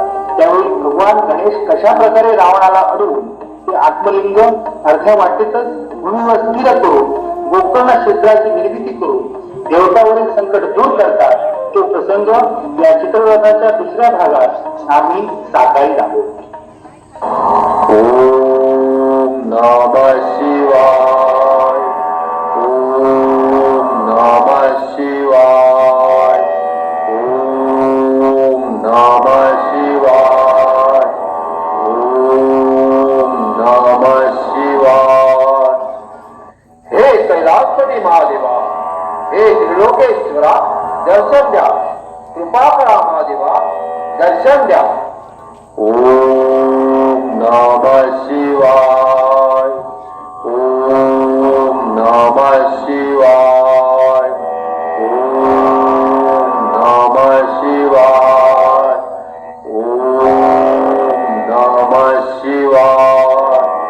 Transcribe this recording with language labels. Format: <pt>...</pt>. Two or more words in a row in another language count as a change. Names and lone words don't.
<mr>त्यावेळी भगवान गणेश कशा प्रकारे रावणाला अडवून ते आत्मलिंग अर्ध्या वाटेतच भूमीवर स्थिर करून गोकर्ण क्षेत्राची निर्मिती करून देवतावरील संकट दूर करतात. तो प्रसंग या चित्ररथाच्या दुसऱ्या भागात आम्ही साकाळी आहोत.</mr> <sa>ओम नमः शिवाय. ओम नमः शिवाय. ओम नमः शिवाय. ओम नमः शिवाय.</sa> <mr>हे कैलासपती महादेवा, हे त्रिलोकेश्वरा, दर्शन द्या. कृपा करा महादेवा, दर्शन द्या.</mr> <sa>ओम नमः शिवाय. ओम नमः शिवाय. ओम नमः शिवाय. ओम नमः शिवाय.</sa>